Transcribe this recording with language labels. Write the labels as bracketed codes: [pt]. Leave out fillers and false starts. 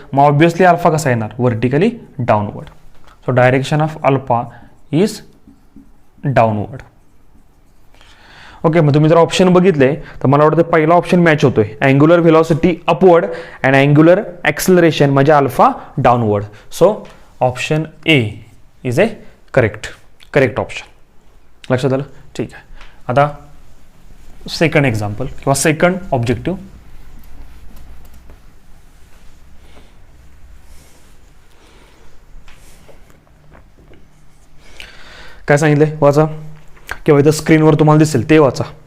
[mr] मग obviously alpha कसा येणार, [en] Vertically downward. So direction of alpha is downward. [mr] Okay, मग तुम्ही जर ऑप्शन बघितले तर मला वाटतं पहिला ऑप्शन मॅच होतोय, [en] angular velocity upward and angular acceleration [mr] म्हणजे alpha downward. [en] So option A is A correct option. [mr] लक्षात आलं, ठीक आहे. आता सेकंड एक्झाम्पल किंवा सेकंड ऑब्जेक्टिव्ह. काय सांगितलंय वाचा, किंवा इथं स्क्रीनवर तुम्हाला दिसेल ते वाचा.